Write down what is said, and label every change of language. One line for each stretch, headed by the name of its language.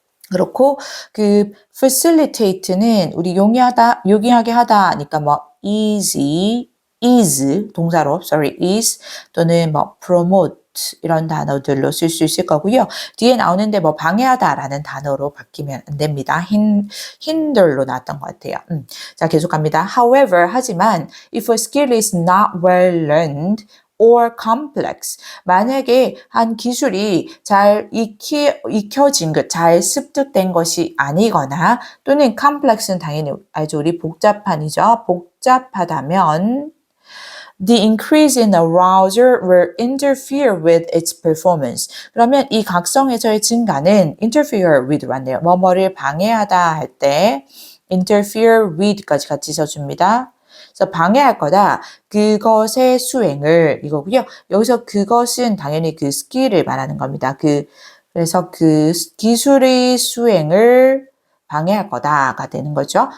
Korean: 그렇고 그 facilitate는 우리 용이하게 하다니까 뭐 easy, is 동사로 is 또는 뭐 promote 이런 단어들로 쓸 수 있을 거고요. 뒤에 나오는데 뭐 방해하다라는 단어로 바뀌면 안 됩니다. hinder로 나왔던 것 같아요. 자, 계속합니다.
English: However,
Korean: 하지만
English: if a skill is not well learned or complex.
Korean: 만약에 한 기술이 잘 익혀진 것, 잘 습득된 것이 아니거나 또는 complex는 당연히 알죠. 우리 복잡한이죠. 복잡하다면
English: The increase in arousal will interfere with its performance.
Korean: 그러면 이 각성에서의 증가는 interfere with 왔네요. 뭐뭐를 방해하다 할 때 interfere with까지 같이 써줍니다. 그래서 방해할 거다. 그것의 수행을 이거고요. 여기서 그것은 당연히 그 스킬을 말하는 겁니다. 그래서 그 기술의 수행을 방해할 거다가 되는 거죠.